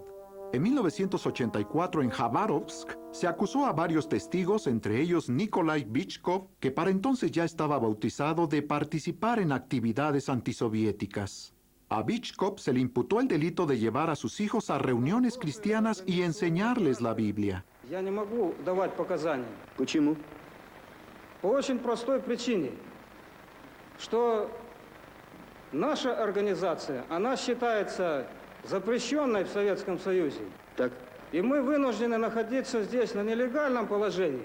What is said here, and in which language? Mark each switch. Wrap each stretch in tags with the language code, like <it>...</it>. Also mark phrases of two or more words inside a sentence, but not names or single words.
<es>En 1984, en Khabarovsk, se acusó a varios testigos, entre ellos Nikolai Bichkov, que para entonces ya estaba bautizado, de participar en actividades antisoviéticas. A Bichkov se le imputó el delito de llevar a sus hijos a reuniones cristianas y enseñarles la Biblia.</es> <ru>Я не могу давать показания. Почему? По очень простой причине, что наша организация, она считается запрещенной в Советском Союзе. Так. И мы вынуждены находиться здесь на нелегальном положении.</ru>